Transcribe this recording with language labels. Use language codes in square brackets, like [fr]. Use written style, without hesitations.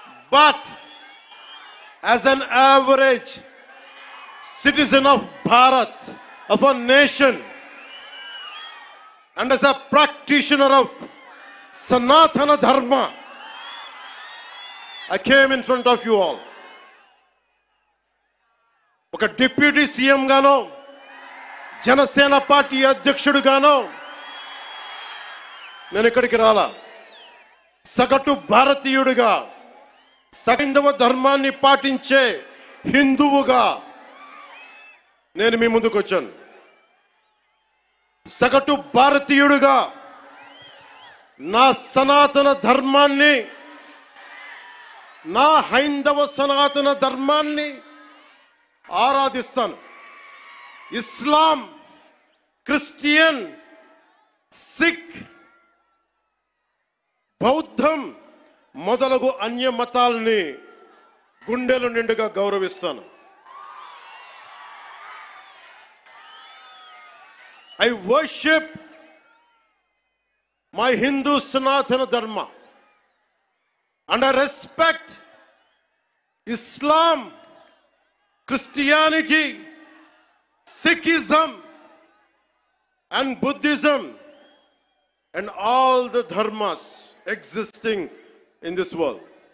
[en] but as an average citizen of Bharat, of a nation, and as a practitioner of Sanatana Dharma. I came in front of you all. [te] ఒక deputy CM గానో, Janasena party అధ్యక్షుడు గానో నేను ఇక్కడికి రాలా. సగటు భారతీయుడిగా, హైందవ ధర్మాన్ని పాటించే హిందువుగా నేను మీ ముందుకు వచ్చాను. సగటు భారతీయుడిగా నా సనాతన ధర్మాన్ని, నా హైందవ సనాతన ధర్మాన్ని ఆరాధిస్తాను. ఇస్లాం, క్రిస్టియన్, సిక్, బౌద్ధం మొదలగు అన్య మతాల్ని గుండెలు నిండుగా గౌరవిస్తాను. [en] I worship my Hindu Sanatana Dharma and I respect Islam, Christianity, Sikhism and Buddhism and all the dharmas existing in this world.